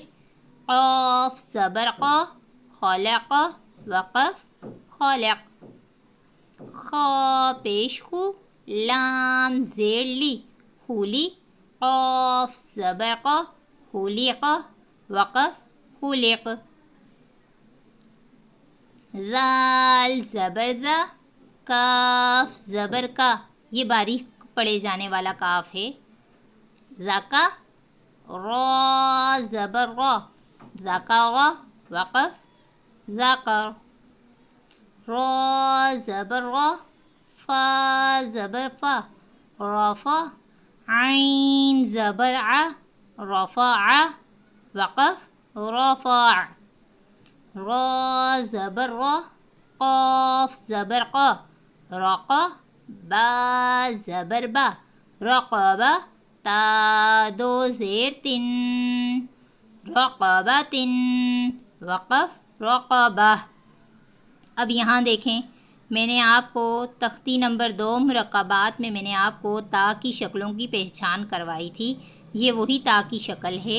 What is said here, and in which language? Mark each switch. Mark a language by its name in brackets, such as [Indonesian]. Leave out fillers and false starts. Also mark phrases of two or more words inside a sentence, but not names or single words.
[Urdu] قاف زبر قا خالق، وقف خالق، خا پیش خو، لام زیر لی خولی، قاف زبر قا خولیق، وقف خولق، ذال زبر ذا، کاف زبر کا، یہ باریک پڑھے جانے والا کاف ہے، ذکا، را زبر را ذکر، وقف ذکر، را زبر را، فا زبر فا رفع، عین زبر ع رفع، وقف رفع، را زبر را، قاف زبر قا رقا، با زبر با رقبہ، تا دو زیر تن رقبۃ، وقف رقبہ۔ اب یہاں دیکھیں میں نے آپ کو تختی نمبر 2 مرکبات میں نے آپ کو تا کی شکلوں کی پہچان کروائی تھی، یہ وہی تا کی شکل ہے۔